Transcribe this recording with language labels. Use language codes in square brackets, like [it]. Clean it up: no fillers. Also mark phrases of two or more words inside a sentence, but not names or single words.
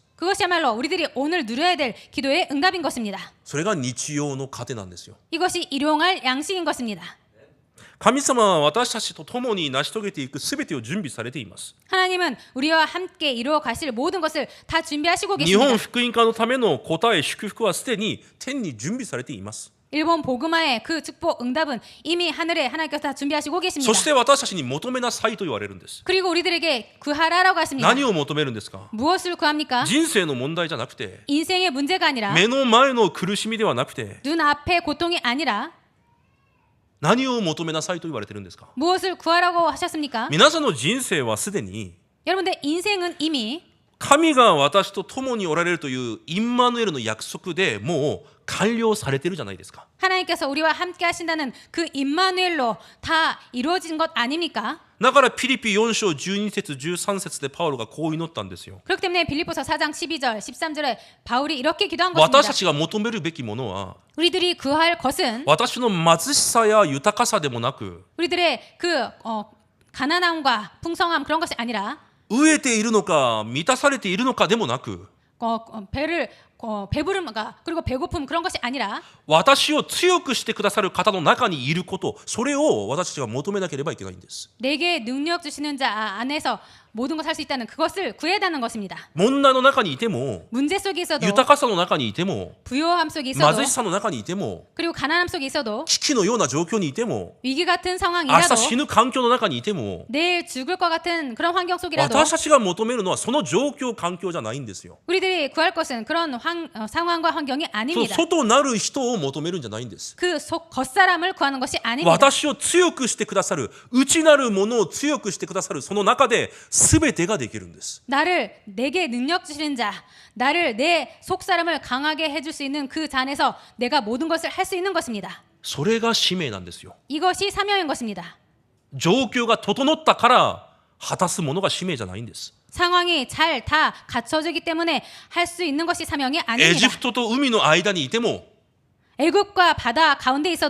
[ko] 그것이야말로 우리들이 오늘 누려야 될 기도의 응답인 것입니다. [ja] それが日曜の糧なんですよ。 [ko] 이것이 일용할 양식인 것입니다. [ja] 神様は私たちと共に成し遂げていくすべてを準備されています。 [ko] 하나님은 우리와 함께 이루어 가실 모든 것을 다 준비하시고 [ja] 日本 [ko] 계십니다. [ja] 福音化のための答え祝福はすでに天に準備されています。 [ko] 일본 복음화의 그 축복 응답은 이미 하늘에 하나님께서 다 준비하시고 계십니다. [ja] そして私たちに求めなさいと言われるんです。 [ko] 그리고 우리들에게 구하라라고 하십니다. [ja] 何を求めるんですか？ [ko] 무엇을 구합니까? [ja] 人生の問題じゃなくて [ko] 인생의 문제가 아니라 [ja] 目の前の苦しみではなくて [ko] 눈앞의 고통이 아니라 [ja] 何を求めなさいと言われてるんですか？ [ko] 무엇을 구하라고 하셨습니까? [ja] 皆さんの人生はすでに [ko] 여러분들 인생은 이미 [ja] 神が私と共におられるというインマヌエルの約束でもう完了されてるじゃないですか。 [ko] 하나님께서 우리와 함께 하신다는 그 임마누엘로 다 이루어진 것 아닙니까? [ja] だからピリピ4章12節13節でパウロがこう祈ったんですよ。 [ko] 그렇기 때문에 빌립보서 4장 12절 13절에 바울이 이렇게 기도한 것입니다. [ja] 私たちが求めるべきものは [ko] 우리들이 구할 것은 [ja] 私の貧しさや豊かさでもなく [ko] 우리들의 그 가난함과 풍성함 그런 것이 아니라 [ja] 飢えているのか満たされているのかでもなく [ko] 배부름과 그리고 배고픔 그런 것이 아니라 [ja] 私を強くしてくださる方の中にいること、それを私たちが求めなければいけないんです。 [ko] 내게 능력 주시는 자 안에서 모든 걸 할 수 있다는 그것을 구해야 하는 것입니다. [ja] 問題の中にいても [ko] 문제 속에 있어도 [ja] 豊かさの中にいても [ko] 부요함 속에 있어도 [ja] 貧しさの中にいても [ko] 그리고 가난함 속에 있어도 [ja] 危機のような状況にいても [ko] 위기 같은 [ja] 明 [ko] 상황이라도 [ja] 日死ぬ環境の中にいても [ko] 내일 죽을 것 같은 그런 환경 속이라도 [ja] 私たちが求めるのはその状況環境じゃないんですよ。 [ko] 우리들이 구할 것은 그런 상황과 환경이 [ja] その [ko] 아닙니다. [ja] 外なる人を求めるんじゃないんです。 [ko] 그 겉사람을 구하는 것이 아닙니다. [ja] 私を強くしてくださる、内なるものを強くしてくださる、その中で全てができるんです。 [ko] 내게 능력 주시는 자, 나를 내 속사람을 강하게 해줄 수 있는 그 잔에서 내가 모든 것을 할 수 있는 것입니다. [ja] それが使命なんですよ。 [ko] 이것이 사명인 것입니다. [ja] 状況が整ったから果たすものが使命じゃないんです。 [ko] 상황이 잘 다 갖춰지기 때문에 할 수 있는 것이 사명이 [ja] エ [ko] 아닙니다. [ja] ジプトと海の間にいても [ko] 애굽과 바다 가운데 있어도